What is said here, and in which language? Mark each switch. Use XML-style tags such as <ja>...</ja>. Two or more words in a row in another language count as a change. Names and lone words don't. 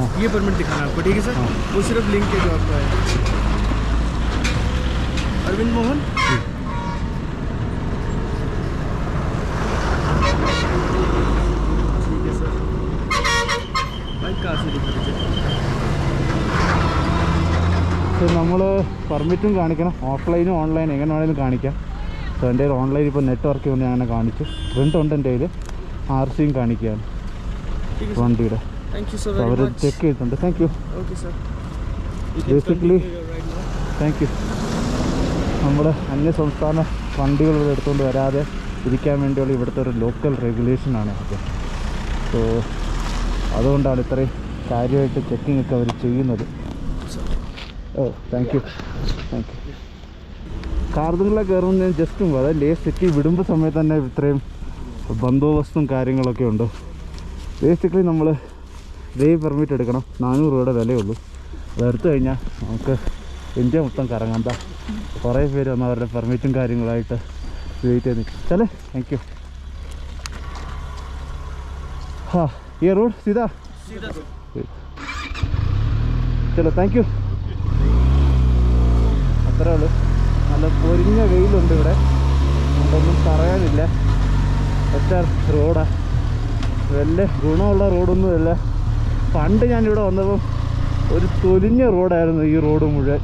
<hi>ये परमिट दिखाना है आपको, ठीक है सर? हाँ. वो सिर्फ लिंक है जो आपको है. अरविंद मोहन. ठीक है सर. बाइक कहाँ से दिखा दीजिए.</hi> <ml>നമ്മൾ പെർമിറ്റും കാണിക്കണം, ഓഫ്ലൈനും ഓൺലൈനും എങ്ങനെ വേണമെങ്കിലും കാണിക്കാം. സോ എൻ്റെ കയ്യിൽ ഓൺലൈൻ ഇപ്പോൾ നെറ്റ്വർക്ക് കൊണ്ട് ഞാൻ അങ്ങനെ കാണിച്ചു. പ്രിൻ്റ് ഉണ്ട് എൻ്റെ കയ്യിൽ. RC കാണിക്കുകയാണ്</ml> <hi>ठीक है sir.</hi> <ml>വണ്ടിയുടെ.</ml> <en>Thank you so</en> <ml>അവർ</ml> <en>very much.</en> <ml>ചെക്ക് ചെയ്തിട്ടുണ്ട്.</ml> <en>thank you. Okay sir. You can Basically- continue your ride now. thank you.</en> <ml>നമ്മൾ അന്യ സംസ്ഥാന വണ്ടികൾ ഇവിടെ എടുത്തുകൊണ്ട് വരാതെ ഇരിക്കാൻ വേണ്ടിയുള്ള ഇവിടുത്തെ ഒരു ലോക്കൽ റെഗുലേഷനാണ് അത്. സോ അതുകൊണ്ടാണ് ഇത്രയും കാര്യമായിട്ട് ചെക്കിംഗ് ഒക്കെ അവർ ചെയ്യുന്നത്.</ml> <en>oh thank you. thank you.</en> <ml>കാർദുങ്ങളെ കയറുമ്പോൾ ഞാൻ ജസ്റ്റ് മുമ്പ് അതായത് ലേ സിറ്റി വിടുമ്പോൾ സമയത്ത് തന്നെ ഇത്രയും ബന്ദോബസ്തും കാര്യങ്ങളൊക്കെ ഉണ്ട്. ബേസിക്കലി നമ്മൾ</ml> <en>day permit</en> <ml>എടുക്കണം. 400 രൂപയുടെ വിലയുള്ളൂ. അതെടുത്തു കഴിഞ്ഞാൽ നമുക്ക് ഇന്ത്യ മൊത്തം കറങ്ങാം. എന്താ കുറേ പേര് വന്ന് അവരുടെ പെർമിറ്റും കാര്യങ്ങളായിട്ട് വെയിറ്റ് ചെയ്ത് നിൽക്കും.</ml> <en>ചലേ thank you.</en> <hi>हाँ ये रोड सीधा चलो</hi> <en>thank you.</en> <ml>അത്രേ ഉള്ളൂ. നല്ല പൊരിഞ്ഞ വെയിലുണ്ട് ഇവിടെ. അതുകൊണ്ടൊന്നും പറയാനില്ല. ഒറ്റ റോഡാണ്. വലിയ ഗുണമുള്ള റോഡൊന്നുമല്ല. പണ്ട് ഞാനിവിടെ വന്നപ്പം ഒരു തൊലിഞ്ഞ റോഡായിരുന്നു ഈ റോഡ് മുഴുവൻ.</ml>